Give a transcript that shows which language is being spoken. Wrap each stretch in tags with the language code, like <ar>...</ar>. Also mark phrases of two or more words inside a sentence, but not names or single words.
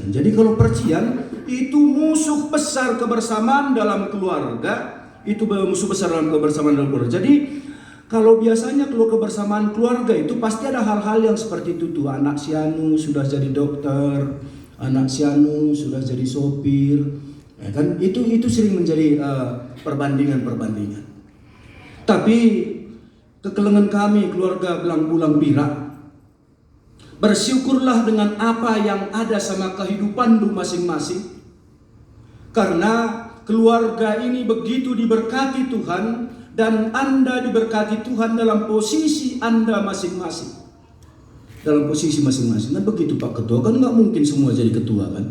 <id>Jadi kalau percian itu musuh besar kebersamaan dalam keluarga, itu musuh besar dalam kebersamaan dalam keluarga. Jadi kalau biasanya kalau kebersamaan keluarga itu pasti ada hal-hal yang seperti itu tuh. Anak si anu sudah jadi dokter, anak si anu sudah jadi sopir, ya kan? Itu sering menjadi perbandingan. Tapi kekelengan kami keluarga Belang Pirak, bersyukurlah dengan apa yang ada sama kehidupan lu masing-masing. Karena keluarga ini begitu diberkati Tuhan, dan Anda diberkati Tuhan dalam posisi Anda masing-masing. Dalam posisi masing-masing. Nah begitu Pak Ketua, kan nggak mungkin semua jadi ketua kan?</id>